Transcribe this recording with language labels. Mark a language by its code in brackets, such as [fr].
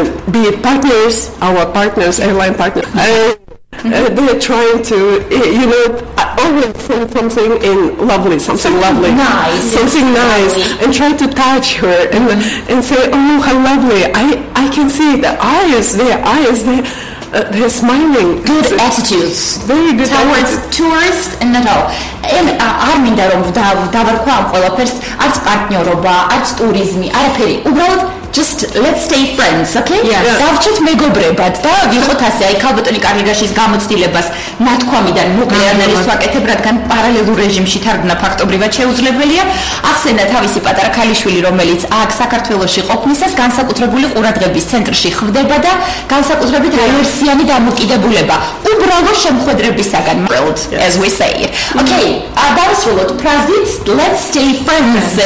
[en] Be it partners, our partners, airline partners. They are trying to, you know, always say something in lovely, something lovely. And try to touch her and say, oh, how lovely. I can see the eyes, they're smiling. Good attitudes. Very good attitudes. Tourists and not all. [ka] And არ მინდა რომ დავარქვა ამ ყველაფერს, არც პარტნიორობა, არც ტურიზმი, არაფერი. Უბრალოდ [en] just let's stay friends, okay? [ka] დავჭერთ მეგობრებად და ვიყოთ ასე, აი ქალბატონი კარლიგაშის გამოცდილებას ნათქვამიდან მოკლე ანალიზს ვაკეთებ, რადგან პარალელურ რეჟიმში თარგმნა ფაქტობრივად შეუძლებელია. ახსენა თავისი პატარა ქალიშვილი, რომელიც აქ საქართველოში ყოფნისას განსაკუთრებული ყურადღების ცენტრში ხვდება და განსაკუთრებით ალერსიანი დამოკიდებულება უბრალო შეხვედრებისაგან. [en] Well, as we say. Okay, [ka] დავისრულოთ ფრაზით [en] let's stay friends.